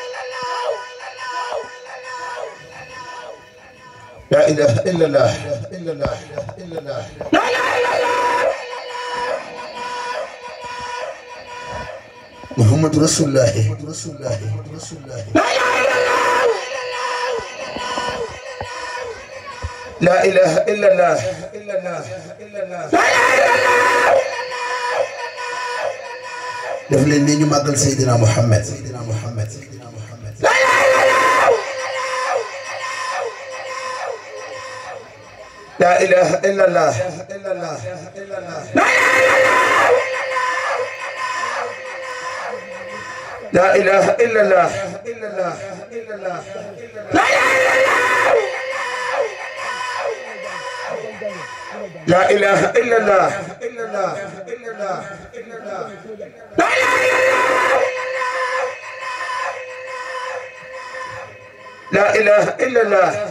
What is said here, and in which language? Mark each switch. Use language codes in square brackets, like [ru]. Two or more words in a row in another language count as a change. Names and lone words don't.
[ar] لا إله إلا الله لا إله إلا الله محمد رسول الله لا إله إلا الله لا إله إلا الله لا إله إلا الله [wo] def leen ni ñu màggal Seydina Muhammad [ar] لا إله إلا الله لا إله إلا الله لا إله إلا الله لا إله إلا الله لا إله إلا الله لا إله إلا الله لا إله إلا الله لا إله إلا الله